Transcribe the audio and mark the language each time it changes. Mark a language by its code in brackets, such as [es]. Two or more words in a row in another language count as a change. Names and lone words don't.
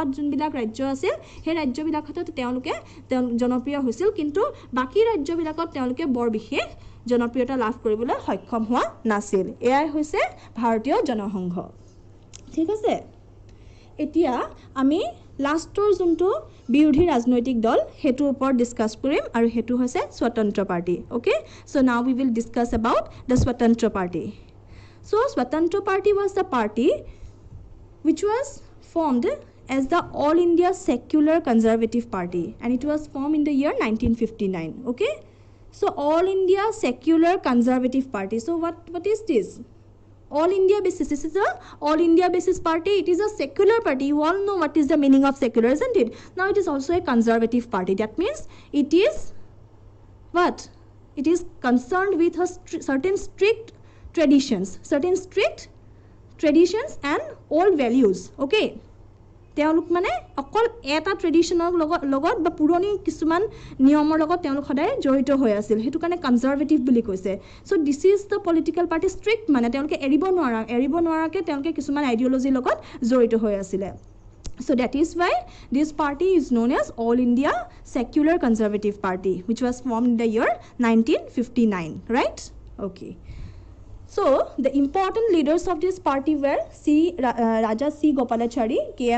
[as] যোনবিলাক ৰাজ্য আছিল সেই ৰাজ্যবিলাকত তেওঁলোকে জনপ্ৰিয় হৈছিল কিন্তু বাকি ৰাজ্যবিলাকত তেওঁলোকে বৰ বিশেষ জনপ্ৰিয়তা লাভ কৰিবলৈ সক্ষম হোৱা নাছিল এয়াই হৈছে ভাৰতীয় জনসংঘ ঠিক আছে এতিয়া আমি লাষ্টৰ যোনটো বিৰোধী ৰাজনৈতিক দল হেতুৰ ওপৰত ডিসকাস কৰিম আৰু হেতু হৈছে স্বতন্ত্ৰ পাৰ্টি [en] okay so now we will discuss about the Swatantra Party so Swatantra Party সো স্বতন্ত্ৰ পাৰ্টি was the party which was formed as the All India Secular Conservative Party and it was formed in the year 1959 okay so All India Secular Conservative Party so what is this All India basis this is a all India basis party it is a secular party you all know what is the meaning of secular isn't it now it is also a conservative party that means it is what it is concerned with a certain strict traditions and old values okay [as] তেওঁলোক মানে অকল এটা ট্ৰেডিশনৰ লগত বা পুৰণি কিছুমান নিয়মৰ লগত তেওঁলোক সদায় জড়িত হৈ আছিল হেতু কাৰণে কনজাৰভেটিভ বুলি কৈছে [en] so this is the political party [as] ষ্ট্ৰিক্ট মানে তেওঁলোকে এৰিব নোৱাৰাকে তেওঁলোকে কিছুমান আইডিওলজিৰ লগত জড়িত হৈ আছিল [en] So that is why this party is known as All India Secular Conservative Party which was formed in the year 1959 right okay So, the important leaders of this party were Raja C. Gopalachari, K.M.